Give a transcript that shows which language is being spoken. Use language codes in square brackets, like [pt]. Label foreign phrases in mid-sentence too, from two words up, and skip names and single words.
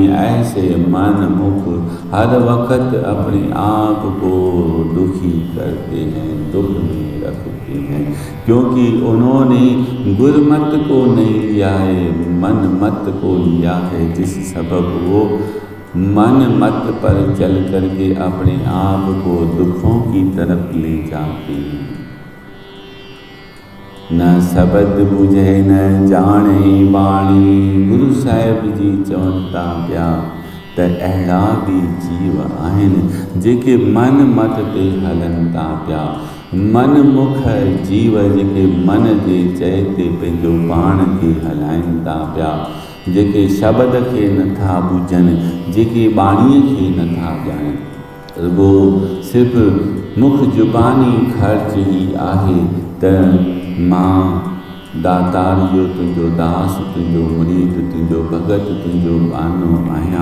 [hi] ऐसे मन मुख हर वक्त अपने आप को दुखी करते हैं, दुख में रखते हैं, क्योंकि उन्होंने गुरमत को नहीं लिया है, मन मत को लिया है, जिस सबब वो मन मत पर चल करके अपने आप को दुखों की तरफ ले जाते हैं। [pa] ਨ ਸਬਦ ਬੁਝੈ ਨ ਜਾਣੈ ਬਾਣੀ। [sd] गुरु साहिब जी चवनि था पिया त अहिड़ा बि जीव आहिनि जेके मन मत ते हलनि था पिया। मन मुख जीव जेके मन जे चए ते पंहिंजो पाण खे हलाइनि था पिया। जेके शब्द खे नथा ॿुधनि, जेके बाणीअ खे नथा ॼाणनि। रुगो सिर्फ़ु मुख ज़ुबानी ख़र्च ई आहे त मां दातार जो तुंहिंजो दास, तुंहिंजो मुरीद, तुंहिंजो भगत, तुंहिंजो बानो आहियां।